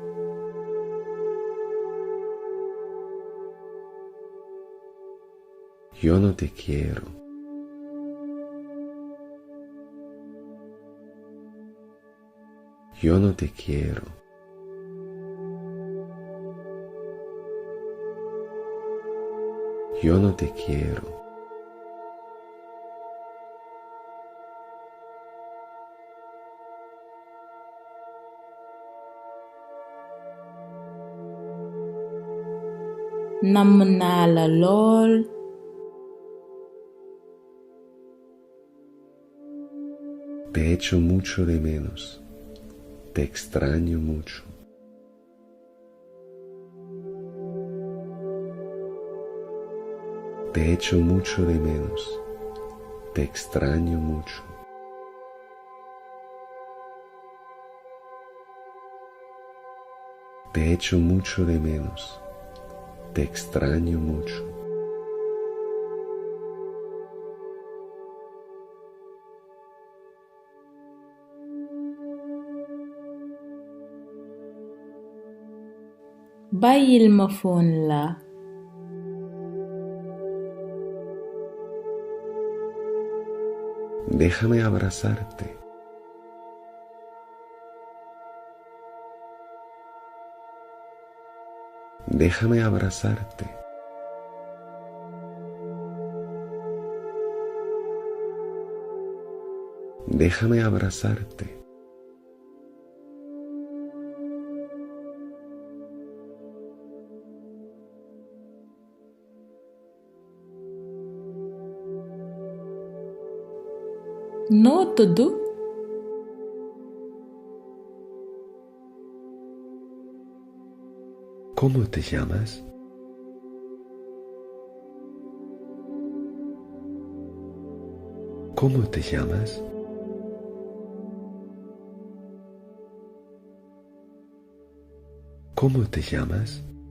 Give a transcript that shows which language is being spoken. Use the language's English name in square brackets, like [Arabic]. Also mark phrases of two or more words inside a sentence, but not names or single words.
[Spanish] Yo no te quiero. Yo no te quiero. Yo no te quiero. [Wolof] Namm naa la lool. [Spanish] Te echo mucho de menos. Te extraño mucho. Te echo mucho de menos. Te extraño mucho. Te echo mucho de menos. Te extraño mucho. [Wolof] Bàyyil ma fon la. [Spanish] Déjame abrazarte. Déjame abrazarte. Déjame abrazarte. [Wolof] Noo tudd? [Spanish] ¿Cómo te llamas? ¿Cómo te llamas? ¿Cómo te llamas?